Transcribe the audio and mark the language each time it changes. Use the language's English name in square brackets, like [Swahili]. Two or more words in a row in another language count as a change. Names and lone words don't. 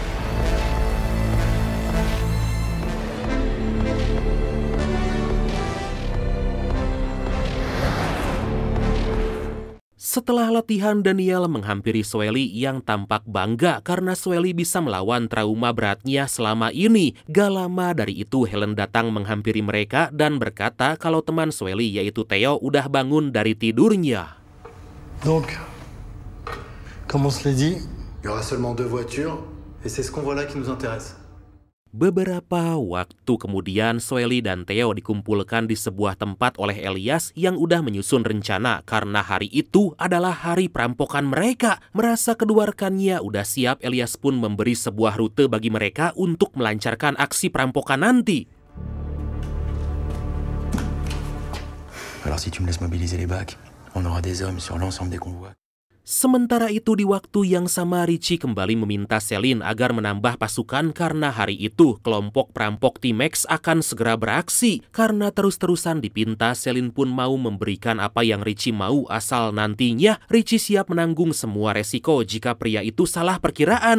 [Indonesian] Setelah latihan, Daniel menghampiri Soeli yang tampak bangga karena Soeli bisa melawan trauma beratnya selama ini. Gak lama dari itu Helen datang menghampiri mereka dan berkata kalau teman Soeli yaitu Theo udah bangun dari tidurnya. [French] Donc, comme on se l'est dit, il y aura seulement 2 voitures et c'est ce convoi-là qui nous intéresse. [Indonesian] Beberapa waktu kemudian, Soeli dan Theo dikumpulkan di sebuah tempat oleh Elias yang udah menyusun rencana karena hari itu adalah hari perampokan mereka. Merasa kedua rekannya udah siap, Elias pun memberi sebuah rute bagi mereka untuk melancarkan aksi perampokan nanti. [French] Alors si tu me laisses mobiliser les bacs, on aura des hommes sur l'ensemble des convois. [Indonesian] Sementara itu di waktu yang sama Richie kembali meminta Celine agar menambah pasukan karena hari itu kelompok perampok T-Max akan segera beraksi. Karena terus-terusan dipinta, Celine pun mau memberikan apa yang Richie mau asal nantinya Richie siap menanggung semua resiko jika pria itu salah perkiraan.